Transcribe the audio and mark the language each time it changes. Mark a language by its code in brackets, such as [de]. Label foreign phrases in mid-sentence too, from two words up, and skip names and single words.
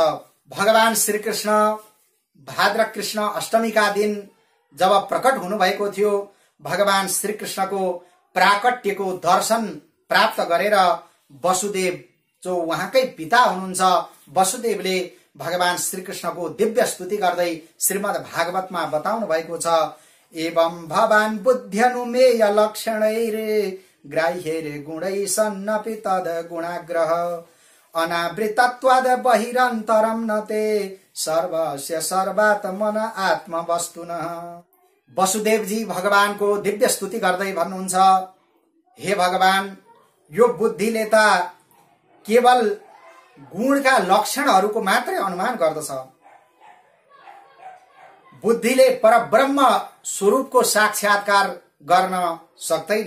[ne] भगवान श्रीकृष्ण भाद्र कृष्ण अष्टमीका दिन जब प्रकट हुनुभएको थियो, भगवान श्रीकृष्णको प्राकट्यको दर्शन प्राप्त गरेर वसुदेव जो उहाँकै पिता हुनुहुन्छ वसुदेवले भगवान श्रीकृष्णको दिव्य स्तुति गर्दै श्रीमद् भागवतमा बताउनु भएको छ। [sa] एवं भवान बुद्ध्यनुमेय लक्षणैरे ग्राह्यैरे गुणै सन्नपि तद गुणाग्रह अनावृतत्वाद बहिरन्तरं नते सर्वस्य सर्वात्मन आत्मवस्तुनः। [ne] वसुदेवजी भगवानको दिव्य स्तुति गर्दै भन्नुहुन्छ, हे भगवान, यो बुद्धिले त केवल गुणका लक्षणहरूको मात्रै अनुमान गर्दछ। बुद्धिले परब्रह्म स्वरूपको साक्षात्कार गर्न सक्दैन।